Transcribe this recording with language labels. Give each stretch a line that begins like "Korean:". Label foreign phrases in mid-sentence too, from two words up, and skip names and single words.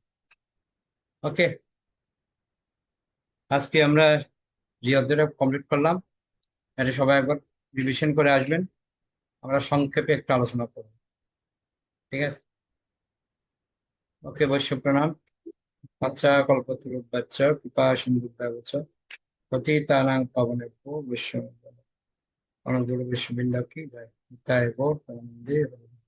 Bangla: ওকে, আজকে আমরা যে অধ্যায়টা কমপ্লিট করলাম, এটা সবাই একবার রিভিশন করে আসবেন। আমরা সংক্ষেপে একটু আলোচনা করব। ঠিক আছে? ওকে, বৈশ্য প্রণাম। আচ্ছা,
Sanskrit: কল্পতরুবাচ্চ কৃপা সিন্ধুভ্যেব চ পতিতানাং পাবনেভ্যো বৈষ্ণবেভ্যো।
Bangla: অনন্ত বিশ্ববৃন্দ কি জয়। নিতাই গৌর প্রেমানন্দে হরি।